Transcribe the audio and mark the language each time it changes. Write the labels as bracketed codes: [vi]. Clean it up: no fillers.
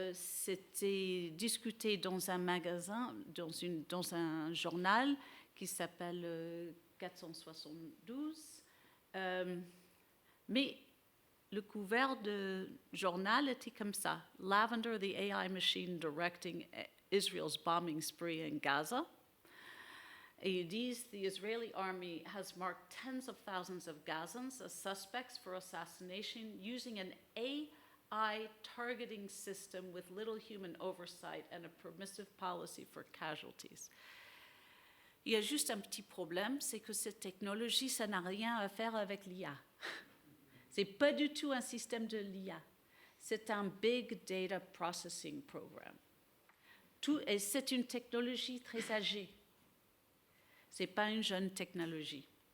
[fr] C'était discuté dans un magazine, dans un journal qui s'appelle 472. Mais le couvert du journal était comme ça. [en] Lavender, the AI machine directing Israel's bombing spree in Gaza. [fr] Et ils disent, [en] the Israeli army has marked tens of thousands of Gazans as suspects for assassination using an AI targeting system with little human oversight and a permissive policy for casualties. [fr] Il y a juste un petit problème, c'est que cette technologie, ça n'a rien à faire avec l'IA. Ce n'est pas du tout un système de l'IA. C'est un Big Data Processing Program. Et c'est une technologie très âgée. Ce n'est pas une jeune technologie.